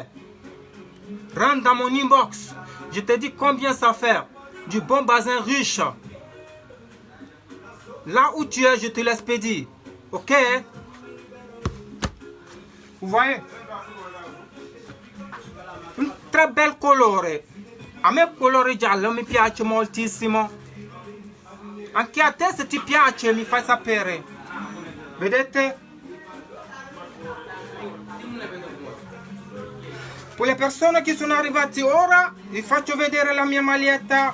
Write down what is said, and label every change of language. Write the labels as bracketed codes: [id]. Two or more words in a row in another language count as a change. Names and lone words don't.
[fr] Rentre dans mon inbox. Je te dis combien ça fait. Du bon bazin riche. Là où tu es, je te l'expédie. Ok? Vous voyez? Un très bel colore. [it] A me il colore giallo mi piace moltissimo. Anche a te se ti piace mi fai sapere. Vedete? Per le persone che sono arrivati ora, vi faccio vedere la mia maglietta.